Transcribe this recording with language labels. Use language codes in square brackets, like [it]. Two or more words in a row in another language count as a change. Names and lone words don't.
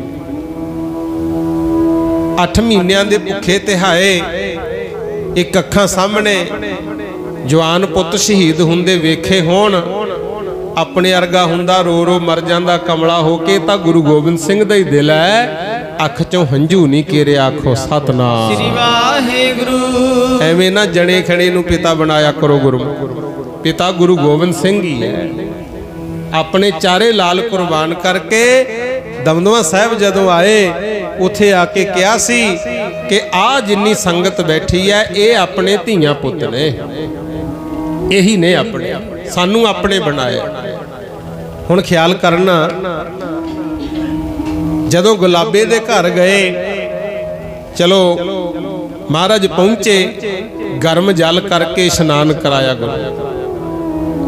[pa] 8 ਮਹੀਨੋਂ ਕੇ ਭੁੱਖੇ ਤਿਹਾਏ, ਏਕ ਅੱਖਾਂ ਸਾਹਮਣੇ ਜਵਾਨ ਪੁੱਤ ਸ਼ਹੀਦ ਹੁੰਦੇ ਵੇਖੇ ਹੋਣ, ਆਪਣੇ ਅਰਗਾ ਹੁੰਦਾ ਰੋ ਰੋ ਮਰ ਜਾਂਦਾ ਕਮਲਾ ਹੋ ਕੇ, ਤਾਂ ਗੁਰੂ ਗੋਬਿੰਦ ਸਿੰਘ ਦਾ ਹੀ ਦਿਲ ਹੈ, ਅੱਖ ਚੋਂ ਹੰਝੂ ਨਹੀਂ ਕੇਰੇ, ਆਖੋ ਸਤਨਾਮ श्री वाहिगुरू। ਐਵੇਂ ਨਾ ਜਣੇ ਖਣੇ ਨੂੰ ਪਿਤਾ ਬਣਾਇਆ ਕਰੋ ਗੁਰਮੁਖ, ਪਿਤਾ ਗੁਰੂ ਗੋਬਿੰਦ ਸਿੰਘ ਹੀ ਹੈ। ਆਪਣੇ ਚਾਰੇ ਲਾਲ ਕੁਰਬਾਨ ਕਰਕੇ ਦਮਦਮਾ ਸਾਹਿਬ ਜਦੋਂ ਆਏ ਉੱਥੇ ਆ ਕੇ ਕਿਹਾ ਸੀ ਕਿ ਆ ਜਿੰਨੀ ਸੰਗਤ ਬੈਠੀ ਹੈ ਇਹ ਆਪਣੇ ਧੀਆਂ ਪੁੱਤ ਨੇ, ਇਹੀ ਨੇ ਆਪਣੇ, ਸਾਨੂੰ ਆਪਣੇ ਬਣਾਇਆ। ਹੁਣ ਖਿਆਲ ਕਰਨਾ, ਜਦੋਂ ਗੁਲਾਬੇ ਦੇ ਘਰ ਗਏ, ਚਲੋ ਮਹਾਰਾਜ ਪਹੁੰਚੇ, ਗਰਮ ਜਲ ਕਰਕੇ ਇਸ਼ਨਾਨ ਕਰਾਇਆ ਗੁਰੂ।